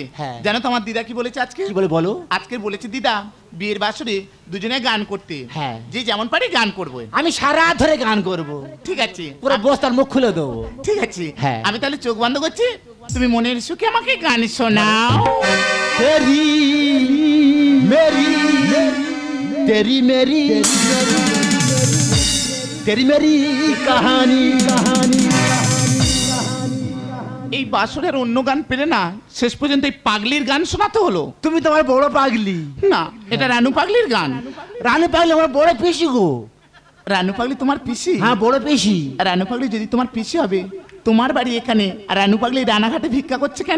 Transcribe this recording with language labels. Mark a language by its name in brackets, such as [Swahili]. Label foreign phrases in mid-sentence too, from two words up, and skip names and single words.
[Bangla] হ্যাঁ। জানো তো আমার দিদা কি বলেছে আজকে? কি বলে বলো? আজকে বলেছে দিদা বিয়ের বাসরে দুজনে গান করতে। হ্যাঁ। যে যেমন পারি গান করবো। আমি সারা ধরে গান করব। ঠিক আছে, পুরো বস্তার মুখ খুলে দেবো। ঠিক আছে। হ্যাঁ। আমি তাহলে চোখ বন্ধ করছি, তুমি মনের সুখে আমাকে গান শোনাও। [Hindi] तेरी मेरी तेरी मेरी तेरी मेरी कहानी कहानी। [Bangla] এই বাসরের অন্য গান পেলে না, শেষ পর্যন্ত এই পাগলির গান শোনাতে হলো। তুমি তোমার বড় পাগলি। না, এটা রানু পাগলির গান। রানু পাগলি আমার বড় পিসি গো। রানু পাগলি তোমার পিসি? হ্যাঁ, বড় পিসি। রানু পাগলি যদি তোমার পিসি হবে, তোমার বাড়ি এখানে, আর রানু পাগলি রানাঘাটে ভিক্ষা করছে কেন?